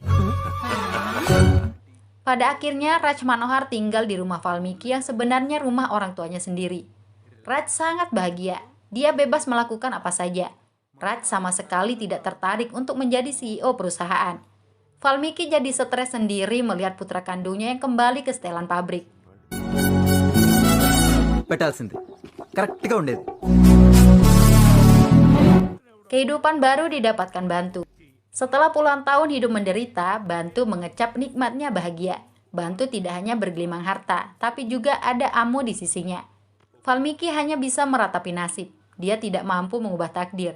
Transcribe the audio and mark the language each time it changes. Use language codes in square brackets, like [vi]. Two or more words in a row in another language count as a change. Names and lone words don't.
[id] Pada akhirnya Raj Manohar tinggal di rumah Valmiki yang sebenarnya rumah orang tuanya sendiri. Raj sangat bahagia. Dia bebas melakukan apa saja. Raj sama sekali tidak tertarik untuk menjadi CEO perusahaan. Valmiki jadi stres sendiri melihat putra kandungnya yang kembali ke setelan pabrik. [te] పెట్టాల్సింది కరెక్ట్గా ఉండేది. [id] Kehidupan baru didapatkan Bantu. Setelah puluhan tahun hidup menderita, Bantu mengecap nikmatnya bahagia. Bantu tidak hanya bergelimang harta, tapi juga ada Amu di sisinya. Valmiki hanya bisa meratapi nasib. Dia tidak mampu mengubah takdir.